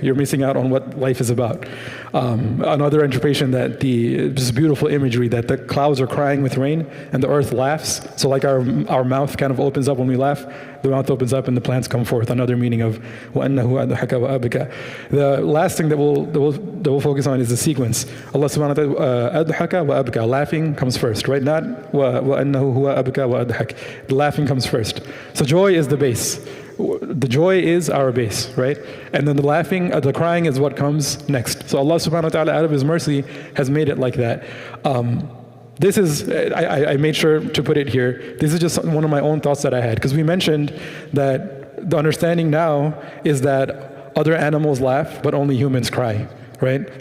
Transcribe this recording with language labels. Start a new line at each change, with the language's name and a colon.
English: You're missing out on what life is about. Another interpretation that this beautiful imagery that the clouds are crying with rain and the earth laughs. So like our mouth kind of opens up when we laugh, the mouth opens up and the plants come forth. Another meaning of
Arabic: وَأَنَّهُ أَضْحَكَ وَأَبْكَى.
English: The last thing that we'll focus on is the sequence. Allah subhanahu wa ta'ala,
Arabic: أَضْحَكَ وَأَبْكَى.
English: Laughing comes first, right?
Arabic: Not وَأَنَّهُ هُوَ أَبْكَى وَأَضْحَكَ.
English: The laughing comes first. So joy is the base. The joy is our base, right? And then the laughing, the crying is what comes next. So Allah subhanahu wa ta'ala, out of His mercy, has made it like that. This is, I made sure to put it here, this is just one of my own thoughts that I had, because we mentioned that the understanding now is that other animals laugh, but only humans cry. Right?